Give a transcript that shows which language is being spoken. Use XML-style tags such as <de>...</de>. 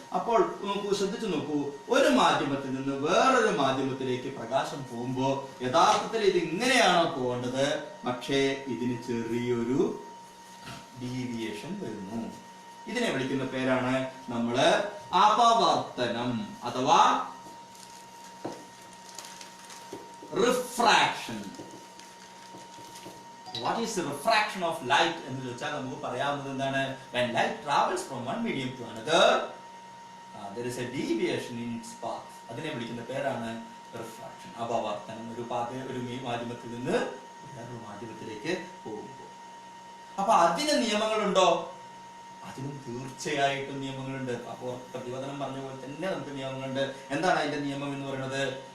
<ml>അപ്പോൾ ശ്രദ്ധിച്ചു നോക്കൂ, ഒരു മാധ്യമത്തിൽ നിന്ന് വേറൊരു മാധ്യമത്തിലേക്ക് പ്രകാശം പോകുമ്പോൾ യഥാർത്ഥത്തിൽ ഇത് ഇങ്ങനെയാണോ പോകേണ്ടത്? പക്ഷേ ഇതിന് ചെറിയൊരു ഡീവിയേഷൻ വരുന്നു. ഇതിനെ വിളിക്കുന്ന പേരാണ് നമ്മള് അപവർത്തനം അഥവാ refraction.</ml> <en>What is the refraction of light</en> <ml>എന്ന് ചോദിച്ചാൽ നമുക്ക് പറയാവുന്നത് എന്താണ്?</ml> <en>When light travels from one medium to another, there is a deviation in its path.</en> <ml>അതിനെ വിളിക്കുന്ന പേരാണ് റിഫ്രാക്ഷൻ, അപവർത്തനം. ഒരു മാധ്യമത്തിൽ നിന്ന് വേറൊരു മാധ്യമത്തിലേക്ക് പോകുമ്പോൾ. അപ്പൊ അതിന് നിയമങ്ങളുണ്ടോ? അതിനും തീർച്ചയായിട്ടും നിയമങ്ങളുണ്ട്. അപ്പോൾ പ്രതിപതനം പറഞ്ഞ പോലെ തന്നെ നമുക്ക് നിയമങ്ങളുണ്ട്. എന്താണ് അതിന്റെ നിയമം എന്ന് പറയുന്നത്?</ml>